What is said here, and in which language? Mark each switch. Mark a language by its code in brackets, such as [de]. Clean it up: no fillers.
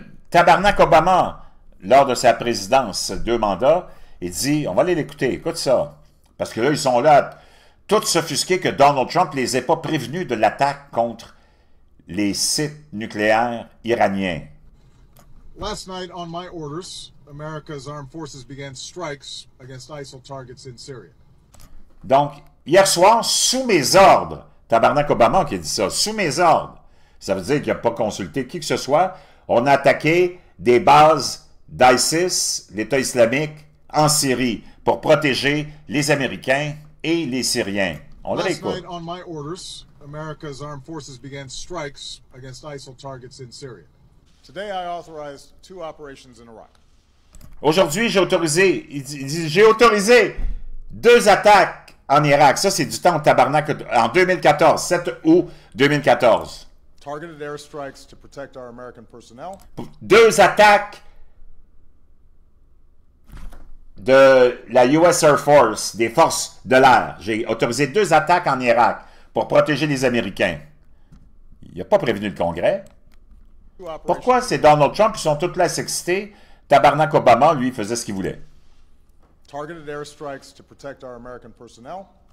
[fr] Tabarnak Obama, lors de sa présidence, 2 mandats, il dit, on va aller l'écouter, écoute ça, parce que là, ils sont là, tous s'offusqués que Donald Trump les ait pas prévenus de l'attaque contre les sites nucléaires iraniens. [en] Last night, on my orders, America's armed forces began strikes against ISIL targets in Syria. [fr] Donc, hier soir, sous mes ordres, Tabarnak Obama qui a dit ça, sous mes ordres, ça veut dire qu'il n'a pas consulté qui que ce soit, on a attaqué des bases d'ISIS, l'État islamique, en Syrie, pour protéger les Américains et les Syriens. On le réécoute. [en] Last night, on my orders, America's armed forces began strikes against ISIL targets in Syria. Today, I authorized 2 operations in Iraq. [fr] Aujourd'hui, j'ai autorisé, j'ai autorisé 2 attaques en Irak. Ça, c'est du temps de Tabarnak en 2014, 7 août 2014. [en] Targeted airstrikes to protect our American personnel. [fr] 2 attaques de la US Air Force, des forces de l'air. J'ai autorisé 2 attaques en Irak pour protéger les Américains. Il n'a pas prévenu le Congrès. Pourquoi c'est Donald Trump qui sont tous là à s'exciter Tabarnak Obama, lui, faisait ce qu'il voulait. [en] Targeted airstrikes to protect our American personnel.